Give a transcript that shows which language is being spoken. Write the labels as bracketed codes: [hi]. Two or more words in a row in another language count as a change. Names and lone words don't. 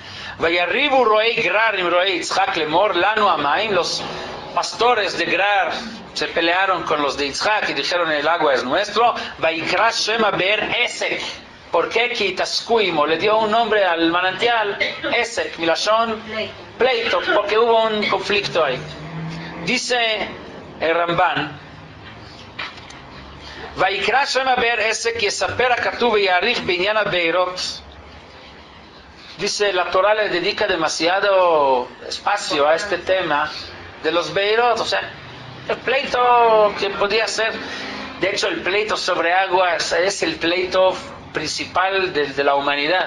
[es] Los pastores de Gerar se pelearon con los de Yitzhak y dijeron el agua es nuestro. ¿Por qué Kitaskuimo le dio un nombre al manantial? [he] עשק מלשון, [es] pleito, porque hubo un conflicto ahí. Dice el Ramban, [he] ויקרא שם הבאר עשק יספר הכתוב יאריך בנין הבארות. [es] Dice, la Torah le dedica demasiado espacio a este tema de los Beirot, o sea, el pleito que podía ser, de hecho el pleito sobre agua es el pleito principal de la humanidad.